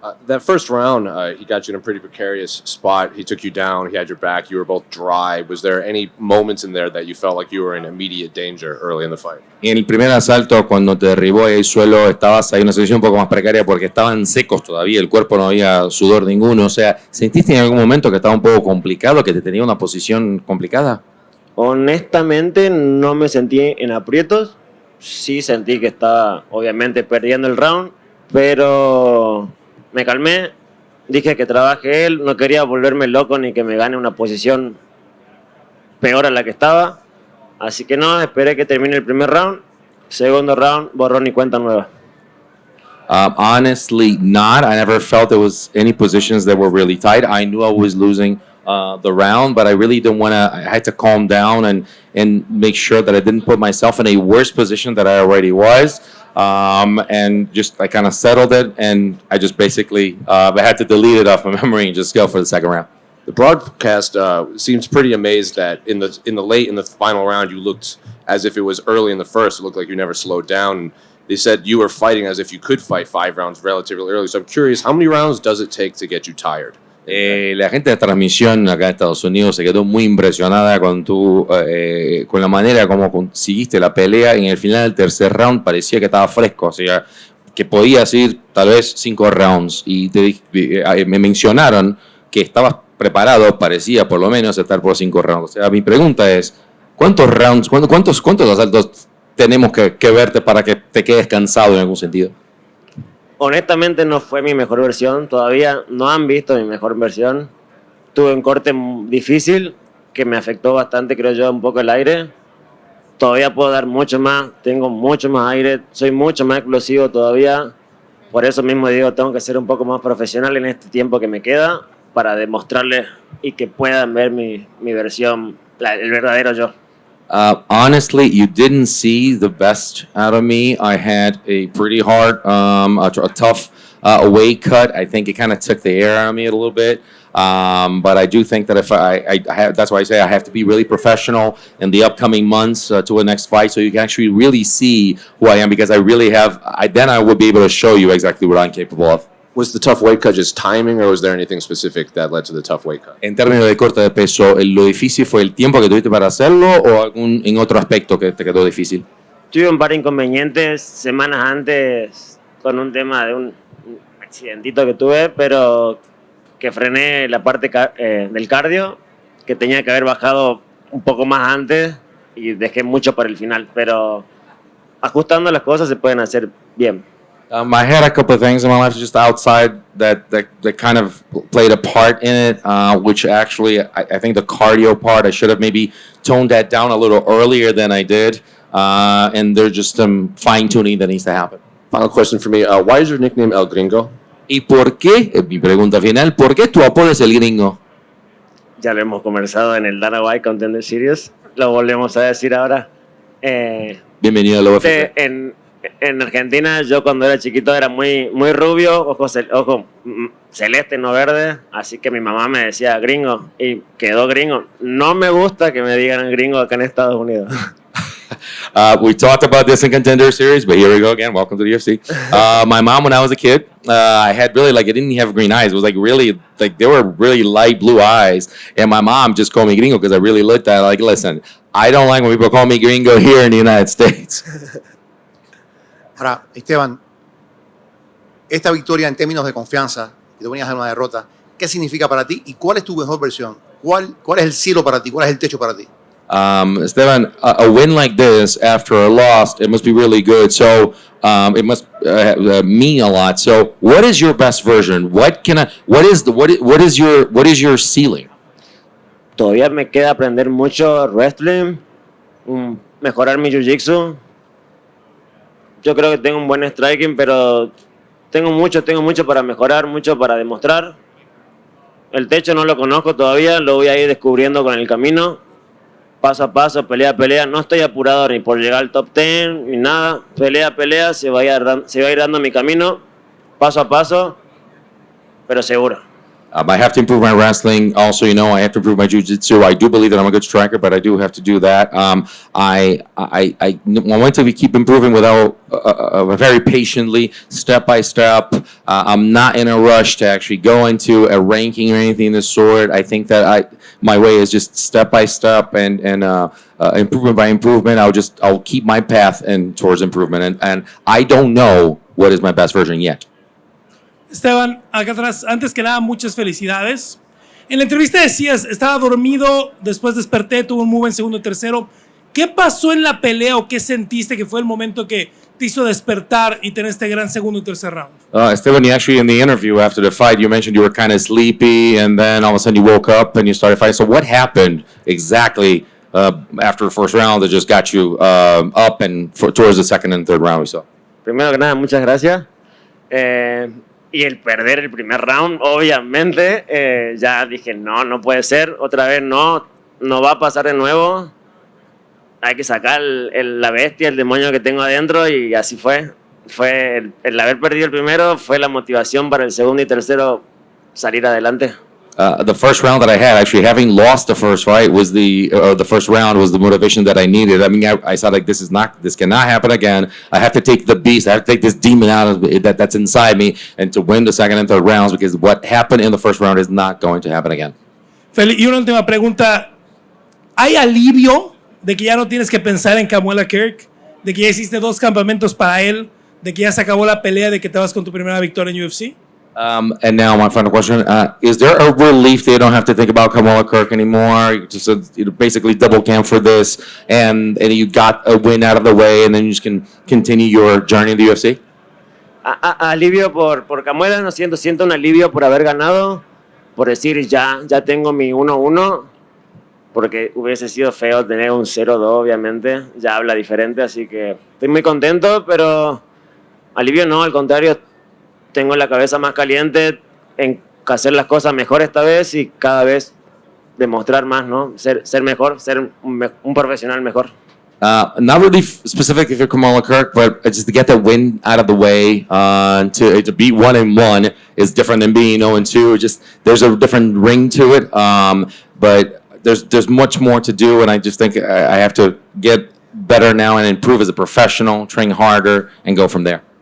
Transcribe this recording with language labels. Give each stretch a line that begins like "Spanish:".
English: That first round, he got you in a pretty precarious spot. He took you down. He had your back. You were both dry. Was there any moments in there that you felt like you were in immediate danger early in the fight?
Spanish: En el primer asalto, cuando te derribó el suelo, estabas ahí en una situación un poco más precaria porque estaban secos todavía, el cuerpo no había sudor ninguno. O sea, ¿sentiste en algún momento que estaba un poco complicado, que te tenía una posición complicada? Honestamente, no me sentí en aprietos. Sí sentí que estaba, obviamente, perdiendo el round, pero me calmé, dije que trabaje él, no quería volverme loco ni que me gane una posición peor a la que estaba, así que no, esperé que termine el primer round, segundo round, borrón y cuenta nueva.
English: Honestly, not. I never felt there was any positions that were really tight. I knew I was losing the round, but I really didn't want to. I had to calm down and make sure that I didn't put myself in a worse position that I already was. And just I kind of settled it, and I just basically I had to delete it off my memory and just go for the second round. The broadcast seems pretty amazed that in the final round you looked as if it was early in the first. It looked like you never slowed down. And they said you were fighting as if you could fight 5 rounds relatively early. So I'm curious, how many rounds does it take to get you tired?
Spanish: La gente de transmisión acá en Estados Unidos se quedó muy impresionada con la manera como conseguiste la pelea. Y en el final del tercer round parecía que estaba fresco, o sea, que podías ir tal vez 5 rounds. Y me mencionaron que estabas preparado, parecía por lo menos estar por 5 rounds. O sea, mi pregunta es, ¿cuántos rounds, cuántos asaltos tenemos que verte para que te quedes cansado en algún sentido? Honestamente no fue mi mejor versión, todavía no han visto mi mejor versión. tuve un corte difícil que me afectó bastante, creo yo, un poco el aire. Todavía puedo dar mucho más, tengo mucho más aire, soy mucho más explosivo todavía. Por eso mismo digo, tengo que ser un poco más profesional en este tiempo que me queda para demostrarles y que puedan ver mi versión, el verdadero yo.
English: Honestly, you didn't see the best out of me. I had a pretty hard, a tough weight cut. I think it kind of took the air out of me a little bit. But I do think that if I have, that's why I say I have to be really professional in the upcoming months to the next fight, so you can actually really see who I am, because I really have. Then I would be able to show you exactly what I'm capable of. Was the tough weight cut just timing, or was there anything specific that led to the tough weight cut?
Spanish: En términos de corte de peso, ¿lo difícil fue el tiempo que tuviste para hacerlo o algún en otro aspecto que te quedó difícil? Tuve un par de inconvenientes semanas antes con un tema de un accidentito que tuve, pero que frené la parte del cardio, que tenía que haber bajado un poco más antes y dejé mucho para el final, pero ajustando las cosas se pueden hacer bien.
English: I had a couple of things in my life just outside that kind of played a part in it, which actually I think the cardio part, I should have maybe toned that down a little earlier than I did, and there's just some fine-tuning that needs to happen. Final question for me, why is your nickname El Gringo?
Spanish: ¿Y por qué, mi pregunta final, por qué tu apodo es el gringo? Ya lo hemos conversado en el Dana White Contender Series, lo volvemos a decir ahora. Bienvenido a la UFC. En Argentina, yo cuando era chiquito era muy rubio, ojo celeste, no verde, así que mi mamá me decía gringo y quedó gringo. No me gusta que me digan gringo acá en Estados Unidos.
English: We talked about this in Contender Series, but here we go again. Welcome to the UFC. My mom, when I was a kid, I had really, I didn't have green eyes. It was really, they were really light blue eyes. And my mom just called me gringo because I really looked at it listen, I don't like when people call me gringo here in the United States.
Spanish: Ahora, Esteban, esta victoria en términos de confianza, que te venías de una derrota, ¿qué significa para ti y cuál es tu mejor versión? ¿Cuál es el cielo para ti? ¿Cuál es el techo para ti?
English: Esteban, a win like this after a loss, it must be really good. So it must mean a lot. So what is your best version? What is your ceiling?
Spanish: Todavía me queda aprender mucho wrestling, mejorar mi jiu-jitsu. Yo creo que tengo un buen striking, pero tengo mucho para mejorar, mucho para demostrar. El techo no lo conozco todavía, lo voy a ir descubriendo con el camino, paso a paso, pelea a pelea. No estoy apurado ni por llegar al top 10 ni nada. Pelea a pelea, se va a ir dando mi camino, paso a paso, pero seguro.
English: I have to improve my wrestling. Also, I have to improve my jiu-jitsu. I do believe that I'm a good striker, but I do have to do that. I want to keep improving without very patiently, step by step. I'm not in a rush to actually go into a ranking or anything of the sort. I think that my way is just step by step and improvement by improvement. I'll keep my path towards improvement. And I don't know what is my best version yet.
Spanish: Esteban, acá atrás, antes que nada, muchas felicidades. En la entrevista decías, estaba dormido, después desperté, tuvo un muy buen segundo y tercero. ¿Qué pasó en la pelea o qué sentiste que fue el momento que te hizo despertar y tener este gran segundo y tercer round?
English: Esteban, you actually in the interview after the fight, you mentioned you were kind of sleepy and then all of a sudden you woke up and you started fighting. So what happened exactly after the first round that just got you up and towards the second and third round we saw?
Spanish: Primero que nada, muchas gracias. Y el perder el primer round, obviamente, ya dije, no puede ser, otra vez no va a pasar de nuevo. Hay que sacar la bestia, el demonio que tengo adentro, y así fue. El haber perdido el primero fue la motivación para el segundo y tercero salir adelante.
English: The first round that I had, actually having lost the first fight, was the first round was the motivation that I needed. I mean, I saw this cannot happen again. I have to take the beast. I have to take this demon out of that's inside me, and to win the second and third rounds, because what happened in the first round is not going to happen again.
Spanish: Feli, y una última pregunta. ¿Hay alivio de que ya no tienes que pensar en Camuela Kirk? ¿De que ya hiciste 2 campamentos para él? ¿De que ya se acabó la pelea? ¿De que te vas con tu primera victoria en UFC?
English: And now my final question, is there a relief that you don't have to think about Kamala Kirk anymore? You just basically double camp for this, and you got a win out of the way, and then you just can continue your journey in the UFC?
Spanish: Alivio por Camuela, no siento un alivio por haber ganado. por decir ya tengo mi 1-1, porque hubiese sido feo tener un 0-2, obviamente, ya habla diferente, así que estoy muy contento, pero alivio no, al contrario, tengo la cabeza más caliente en hacer las cosas mejor esta vez y cada vez demostrar más, ¿no? Ser mejor, ser un profesional mejor.
English: Not really specific if you're Kamala Kirk, but just to get that win out of the way, to be 1-1 is different than being 0-2. Just there's a different ring to it, but there's much more to do, and I just think I have to get better now and improve as a professional, train harder, and go from there.